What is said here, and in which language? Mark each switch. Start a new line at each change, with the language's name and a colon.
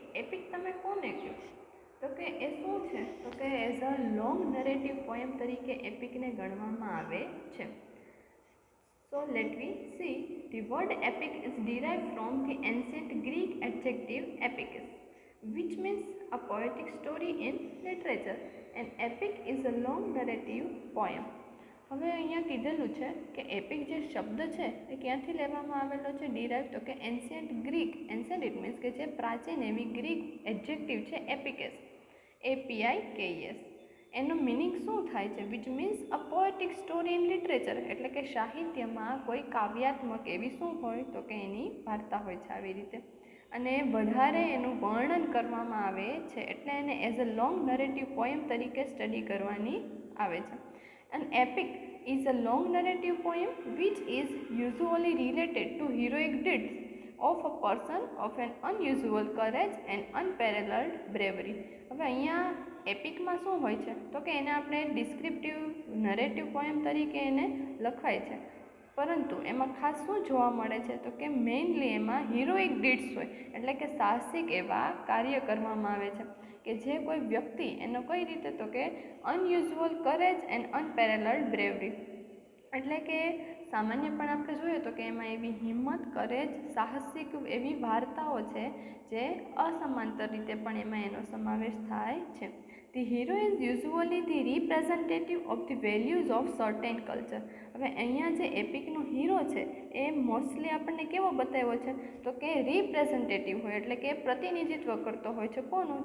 Gujarati: Epic તમે કોને કહો? તો કે એ શું છે? તો કે
English: as a long narrative poem
Gujarati: તરીકે એપિકને ગણવામાં આવે છે.
English: So let we see. The word epic is derived from the ancient Greek adjective epicus, which means a poetic story in literature. An epic is a long narrative poem.
Gujarati: હવે અહીંયા કીધેલું છે કે EPIC જે શબ્દ છે એ ક્યાંથી લેવામાં આવેલો છે? ડિરાઇવ, તો કે ancient Greek. Ancient it means કે જે પ્રાચીન એવી ગ્રીક એડજેક્ટિવ છે એપિકેસ, APIKES. એનો મિનિંગ શું થાય છે?
English: which means a poetic story in literature,
Gujarati: એટલે કે સાહિત્યમાં કોઈ કાવ્યાત્મક એવી શું હોય? તો કે એની વાર્તા હોય છે આવી રીતે, અને વધારે એનું વર્ણન કરવામાં આવે છે, એટલે એને
English: as a long narrative poem
Gujarati: તરીકે સ્ટડી કરવાની આવે છે.
English: An epic is a long narrative poem which is usually related to heroic deeds of a person of an unusual courage and unparalleled bravery.
Gujarati: હવે અહીંયા એપિકમાં શું હોય છે? તો કે એને આપણે ડિસ્ક્રિપ્ટિવ નરેટિવ પોએમ તરીકે એને લખાય છે, પરંતુ એમાં ખાસ શું જોવા મળે છે? તો કે મેઇનલી એમાં હિરોઇક ડીડ્સ હોય, એટલે કે સાહસિક એવા કાર્ય કરવામાં આવે છે કે જે કોઈ વ્યક્તિ એનો કઈ રીતે? તો કે
English: unusual courage and unparalleled bravery,
Gujarati: એટલે કે સામાન્ય પણ આપણે જોઈએ તો કે એમાં એવી હિંમત, કરેજ, સાહસિક એવી વાર્તાઓ છે જે અસમાંતર રીતે પણ એમાં એનો સમાવેશ થાય છે.
English: The hero is usually the representative of the values of certain culture.
Gujarati: હવે અહીંયા જે એપિકનો હીરો છે એ મોસ્ટલી આપણને કેવો બતાવ્યો છે? તો કે રિપ્રેઝેન્ટેટિવ હોય, એટલે કે પ્રતિનિધિત્વ કરતો હોય છે. કોનું?